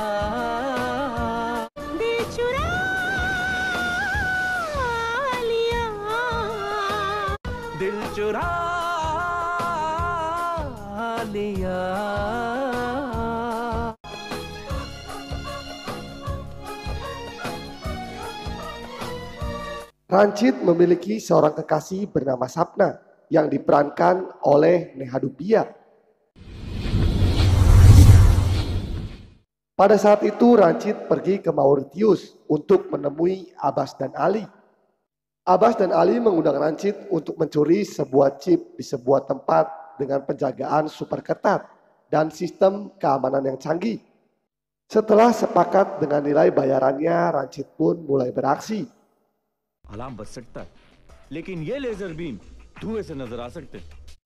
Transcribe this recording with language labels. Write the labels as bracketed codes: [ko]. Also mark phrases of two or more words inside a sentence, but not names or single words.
[hi] दिल चुरा लिया, दिल चुरा लिया. [id] Ranjit memiliki seorang kekasih bernama Sapna yang diperankan oleh Neha Dubia. Pada saat itu Ranjit pergi ke Mauritius untuk menemui Abbas dan Ali. Abbas dan Ali mengundang Ranjit untuk mencuri sebuah chip di sebuah tempat dengan penjagaan super ketat dan sistem keamanan yang canggih. Setelah sepakat dengan nilai bayarannya, Ranjit pun mulai beraksi. [hi] अलार्म बज सकता है, लेकिन ये [en] laser beam [hi] धुएं से नजर आ सकते हैं.